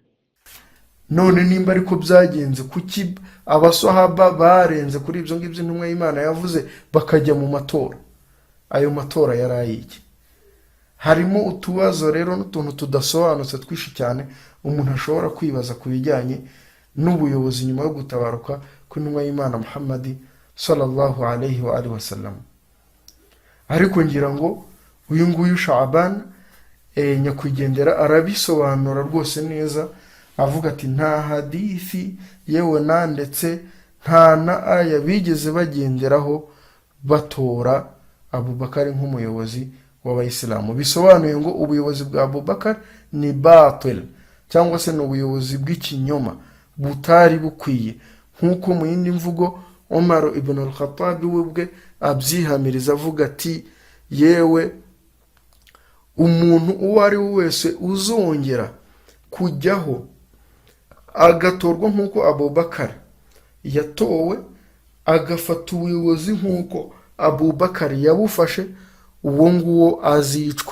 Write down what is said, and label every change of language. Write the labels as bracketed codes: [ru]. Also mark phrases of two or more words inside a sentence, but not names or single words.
[rw] None nimba ariko byagenze, kuki abasahaba barenze kuri ibyo ngibyo intumwa y'Imana yavuze bakajya mu matora? Ayo matora yari ayiki? Harimo utubazo rero n'utuntu tudasobanutse twinshi cyane umuntu ashobora kwibaza ku bijyanye n'ubuyobozi nyuma yo gutabaruka kw'intumwa y'Imana Muhammad [ar] صلى الله عليه وسلم. [rw] Ariko ngira ngo uyu nguyu Shaaban nyakwigendera arabisobanura rwose neza, avuga ati nta hadithi yewe ndetse nta na aya bigeze bagenderaho batora Abubakar nk'umuyobozi w'abayisilamu. Bisobanuye ngo ubuyobozi bwa Abubakar ni batil, cyangwa se n'ubuyobozi bw'ikinyoma butari bukwiye, nk'uko mu yindi mvugo Umar ibn al-Khattab we bwe abyihamiriza avuga ati yewe umuntu uwo ari we wese uzongera kujyaho agatorwa nk'uko Abubakar yatowe, agafata ubuyobozi nk'uko Abubakar yabufashe, uwo nguwo azicwe.